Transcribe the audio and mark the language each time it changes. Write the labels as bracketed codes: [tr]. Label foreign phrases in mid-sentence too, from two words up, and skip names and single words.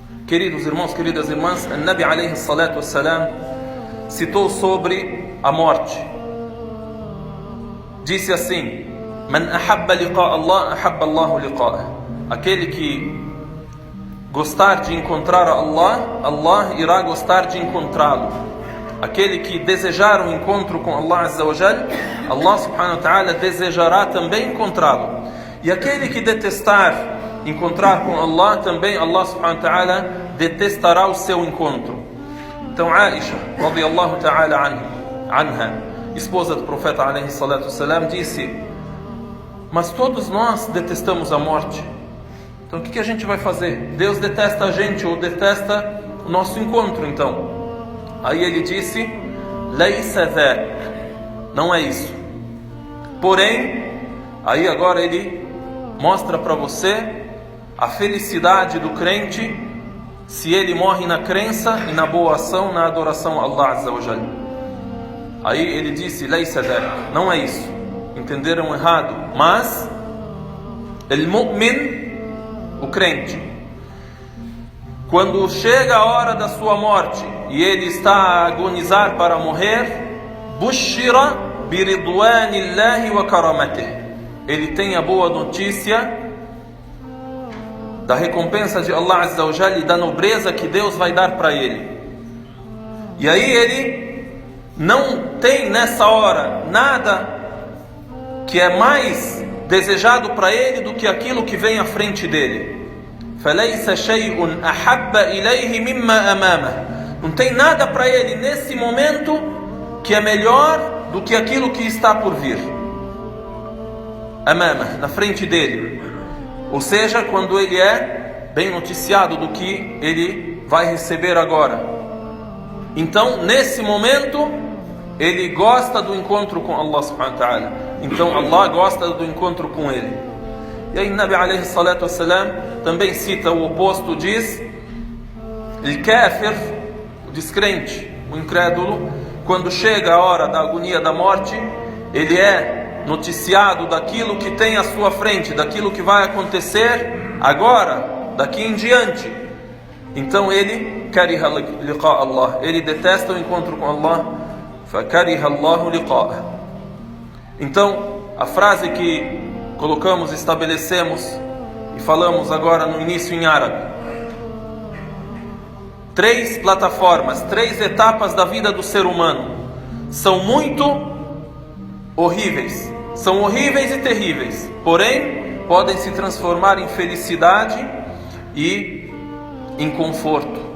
[pt] Queridos irmãos, queridas irmãs, o Nabi [ar] عليه الصلاة والسلام [pt] citou sobre a morte. Disse assim: [ar] من أحب لقاء الله أحب الله لقاءه. [pt] Aquele que gostar de encontrar a Allah, Allah irá gostar de encontrá-lo. Aquele que desejar um encontro com Allah [ar] عز وجل, [pt] Allah [ar] سبحانه وتعالى [pt] desejará também encontrá-lo. E aquele que detestar encontrar com Allah, também Allah [ar] سبحانه وتعالى [pt] detestará o seu encontro. [ar] Então Aisha, رضي الله تعالى عنها, [pt] esposa do profeta [ar] عليه الصلاة والسلام, [pt] disse: mas todos nós detestamos a morte. Então o que a gente vai fazer? Deus detesta a gente ou detesta o nosso encontro, então? Aí ele disse: [ar] ليس ذاك, [pt] não é isso. Porém, aí agora ele mostra para você a felicidade do crente se ele morre na crença e na boa ação, na adoração a Allah [ar] عز وجل. [pt] Aí ele disse: [ar] ليس ذاك, [pt] não é isso. Entenderam errado. Mas al-mu'min, o crente, quando chega a hora da sua morte e ele está a agonizar para morrer, [ar] بشر برضوان الله وكرامته, [pt] ele tem a boa notícia da recompensa de Allah [ar] عز وجل [pt] e da nobreza que Deus vai dar para ele. E aí ele não tem nessa hora nada que é mais desejado para ele do que aquilo que vem à frente dele. [ar] فَلَيْسَ شَيْءٌ أَحَبَّ إِلَيْهِ مِمَّا أَمَامَهُ. [pt] Não tem nada para ele nesse momento que é melhor do que aquilo que está por vir. Amama, na frente dele. Ou seja, quando ele é bem noticiado do que ele vai receber agora. Então, nesse momento, ele gosta do encontro com Allah [ar] سبحانه وتعالى. [pt] Então, Allah gosta do encontro com ele. E aí, Nabi [ar] عليه الصلاة والسلام [pt] também cita o oposto, diz: al-kafir, o descrente, o incrédulo, quando chega a hora da agonia da morte, ele é noticiado daquilo que tem à sua frente, daquilo que vai acontecer agora, daqui em diante. Então ele [ar] كره لقاء الله, [pt] ele detesta o encontro com Allah. [ar] فكره الله لقاءه. [pt] Então a frase que colocamos, estabelecemos e falamos agora no início em árabe: 3 plataformas, 3 etapas da vida do ser humano são muito horríveis, são horríveis e terríveis, porém podem se transformar em felicidade e em conforto.